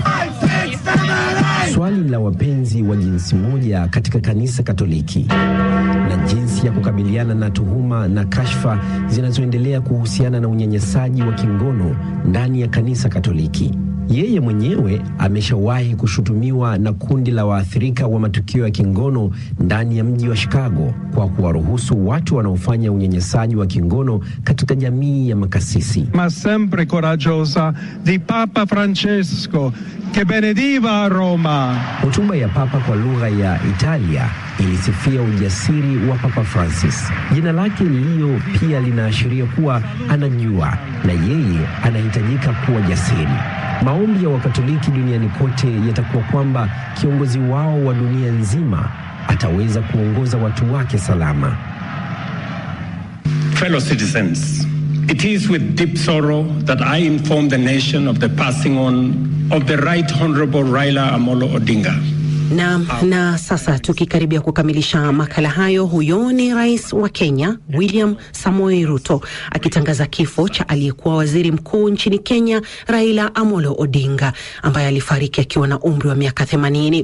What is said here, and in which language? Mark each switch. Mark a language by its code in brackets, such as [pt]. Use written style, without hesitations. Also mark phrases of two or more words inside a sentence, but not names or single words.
[sw] Swali la wapenzi wa jinsi moja katika kanisa Katoliki, na jinsi ya kukabiliana na tuhuma na kashfa zinazoendelea kuhusiana na unyanyasaji wa kingono ndani ya kanisa Katoliki. Yeye mwenyewe ameshawahi kushutumiwa na kundi la waathirika wa matukio ya kingono ndani ya mji wa Chicago kwa kuwaruhusu watu wanaofanya unyanyasaji wa kingono katika jamii ya makasisi. [it] Ma sempre coraggiosa di Papa Francesco che benediva Roma. [sw] Hotuba ya Papa kwa lugha ya Italia ilisifia ujasiri wa Papa Francis. Jina lake Leo pia linaashiria kuwa anajua na yeye anahitajika kuwa jasiri. Maombi ya Wakatoliki duniani kote yatakuwa kwamba kiongozi wao wa dunia nzima ataweza kuongoza watu wake salama. [en] Fellow citizens, it is with deep sorrow that I inform the nation of the passing on of the Right Honorable Raila Amolo Odinga. [sw] Na sasa tukikaribia kukamilisha makala hayo, huyo ni Rais wa Kenya William Samoei Ruto akitangaza kifo cha aliyekuwa waziri mkuu nchini Kenya Raila Amolo Odinga, ambaye alifariki akiwa na umri wa miaka 80.